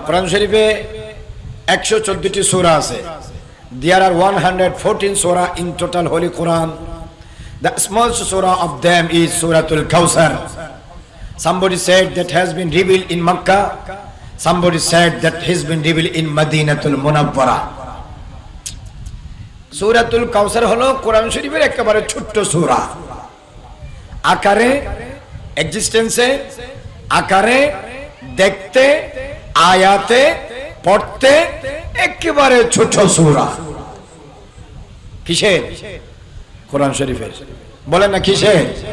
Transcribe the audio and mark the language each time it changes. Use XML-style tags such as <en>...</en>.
<bn>कुरान शरीफे 114টি সূরা আছে।</bn> <en>There are 114 surah in total Holy Quran. The smallest surah of them is Suratul Kawthar. Somebody said that has been revealed in Makkah. Somebody said that has been revealed in Madinatul Munawwara.</en> <bn>Suratul Kawthar হলো কোরআন শরীফের একেবারে ছোট্ট সূরা, আকারে, এক্সিস্টেন্সে, আকারে, দেখতে, আয়াতে, পড়তে একেবারে ছোট সূরা। কিসের? কোরআন শরীফের। বলেন না কিসের?</bn>